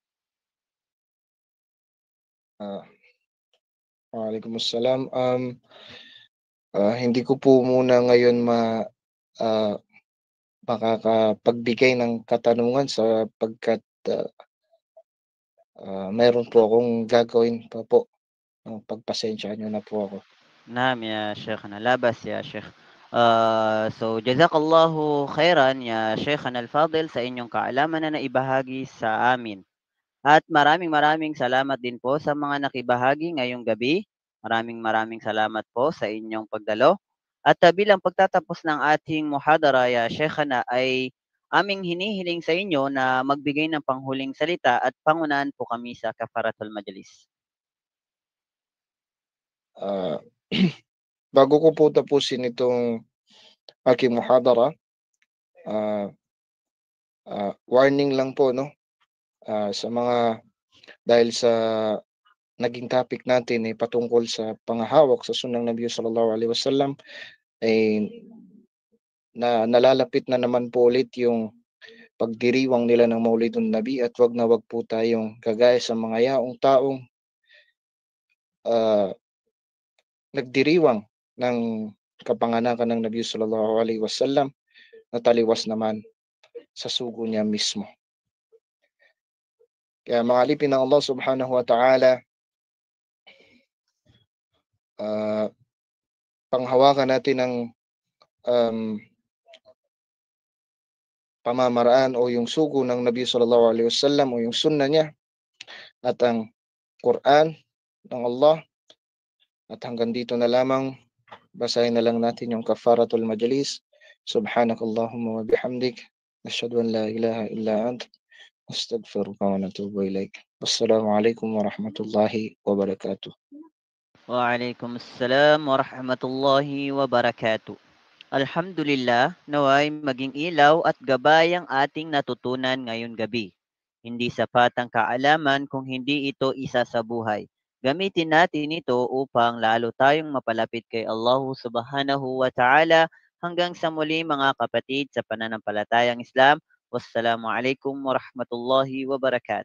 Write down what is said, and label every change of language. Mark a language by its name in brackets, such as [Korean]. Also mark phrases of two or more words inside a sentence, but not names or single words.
[Arabic] Waalaikumsalam. [Filipino] Hindi ko po muna ngayon makakapagbigay ng katanungan sapagkat mayroon po akong gagawin pa po. Pagpasensyahan niyo na po ako. [Arabic] نعم يا شيخنا, لا بأس يا شيخ. So جزاك الله خيرا يا شيخنا الفاضل [Filipino] sa inyong kaalaman na naibahagi sa amin. At maraming salamat din po sa mga nakibahagi ngayong gabi. Maraming salamat po sa inyong pagdalo. At bilang pagtatapos ng ating muhadara ya Sheikhana ay aming hinihiling sa inyo na magbigay ng panghuling salita at pangunahan po kami sa [Arabic] كفارة المجلس. [Filipino] Bago ko po tapusin itong aking muhadara, warning lang po, no? Sa mga, dahil sa naging topic natin ay patungkol sa panghahawak sa sunnah ng Nabi [Arabic] صلى الله عليه وسلم, [Filipino] ay nalalapit na naman po ulit yung pagdiriwang nila ng [Arabic] مولد النبي, [Filipino] at wag na wag po tayong kagaya sa mga yaong taong nagdiriwang ng kapanganakan ng Nabi [Arabic] صلى الله عليه وسلم [Filipino] na taliwas naman sa sugo niya mismo. Kaya mga alipin ng Allah [Arabic] سبحانه وتعالى, [Filipino] panghawakan natin ng pamamaraan o yung sugo ng Nabi [Arabic] صلى الله عليه وسلم [Filipino] o yung sunnah niya at ang Quran ng Allah. At hanggang dito na lamang. basahin na lang natin yung [Arabic] كفارة المجلس. سبحانك اللهم وبحمدك أشهد أن لا إله إلا أنت. أستغفرك ونتوب إليك والسلام عليكم ورحمة الله وبركاته. وعليكم السلام ورحمة الله وبركاته. Alhamdulillah, [Filipino] naway maging ilaw at gabay ang ating natutunan ngayong gabi. Hindi sapat ang kaalaman kung hindi ito isa sa buhay. Gamitin natin ito upang lalo tayong mapalapit kay Allah [Arabic] سبحانه وتعالى [Filipino] hanggang sa muli mga kapatid sa pananampalatayang Islam. [Arabic] والسلام عليكم ورحمة الله وبركاته.